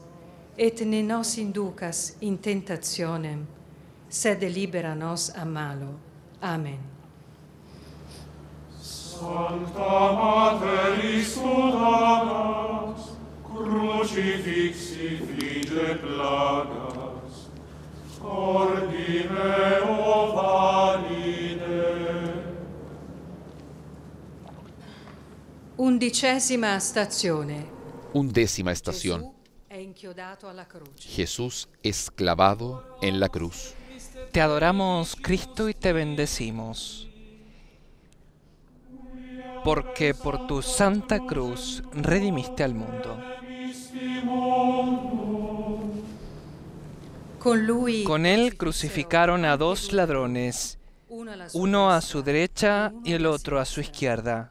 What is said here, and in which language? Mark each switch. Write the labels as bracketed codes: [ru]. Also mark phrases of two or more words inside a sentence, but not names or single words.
[la] Et ne nos inducas in tentationem, sed libera nos a malo. Amen. Sancta Mater Istudanas, crucifixi flige plagas, ordi meo valide. [it] 11ª stazione. [es] 11ª estación. [it] Gesù è inchiodato alla croce. [es] Jesús es clavado en la cruz. Te adoramos, Cristo, y te bendecimos, porque por tu santa cruz redimiste al mundo. Con él crucificaron a 2 ladrones, uno a su derecha y el otro a su izquierda.